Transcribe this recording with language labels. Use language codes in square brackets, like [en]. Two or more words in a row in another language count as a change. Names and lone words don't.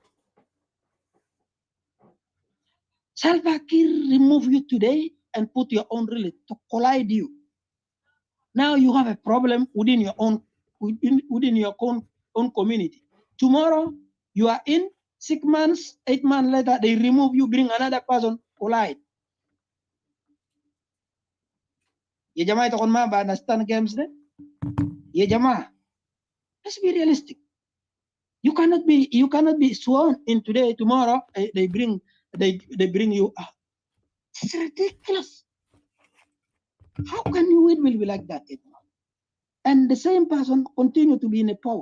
[en] Salva Kiir remove you today and put your own relative to collide you. Now you have a problem within your own community. Tomorrow you are in 6 months, 8 months later, they remove you, bring another person, collide. [ar] Ya Jama, ito kon ma ba understand games ne? Ya Jama, [en] let's be realistic. You cannot be sworn in today, tomorrow they bring you out. It's ridiculous. How can it will be like that? And the same person continue to be in the power.